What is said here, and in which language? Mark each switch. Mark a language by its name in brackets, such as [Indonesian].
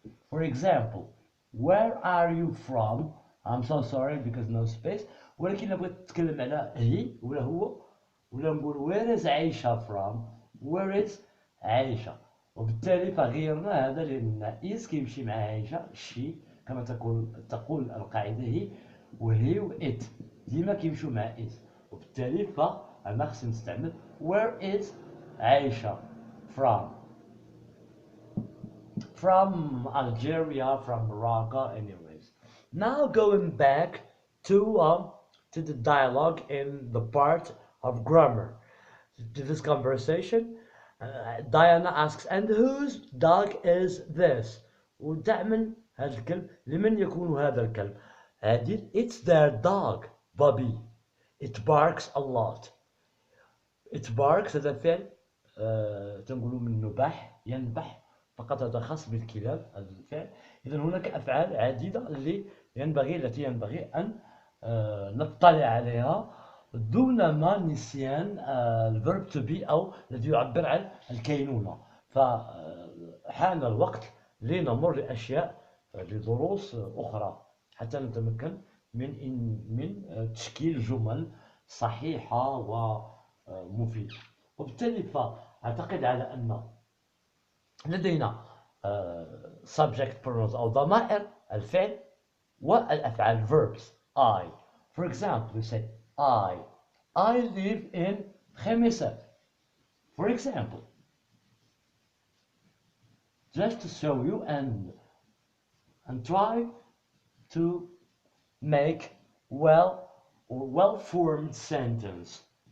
[English] For example, where are you from? I'm so sorry because no space. [Arabic] ولكن بغيت نتكلم على هي ولا هو ولا نقول [English] where is [Arabic] عائشة from؟ where is عائشة. وبالتالي فغيرنا هذا لأن is كيمشي مع عائشة she، كما تقول القاعدة هي، وهي و it ديما كيمشوا مع is. وبالتالي فأنا خصني نستعمل [English] where is [Arabic] عائشة from. [English] From Algeria, from Morocco, anyways. Now going back to the dialogue in the part of grammar. To this conversation, Diana asks, and whose dog is this? [Arabic] ودائما هذا الكلب لمن يكون هذا الكلب؟ [English] It's their dog, Bobby. It barks a lot. It barks [Arabic] هذا الفعل تنقولوا من نباح، ينبح، فقط هذا خاص بالكلاب هذا الفعل. إذا هناك أفعال عديدة التي ينبغي أن نطلع عليها دون ما نسيان الفيرب تو بي أو الذي يعبر عن الكينونة. فحان الوقت لنمر لأشياء لدروس أخرى حتى نتمكن من تشكيل جمل صحيحة ومفيدة. وبالتالي فأعتقد على أن لدينا [English] subject pronouns [Arabic] أو ضمائر الفعل والأفعال verbs. [English] I, for example, we say I live in خميسات. For example, just to show you and try to make well-formed sentence.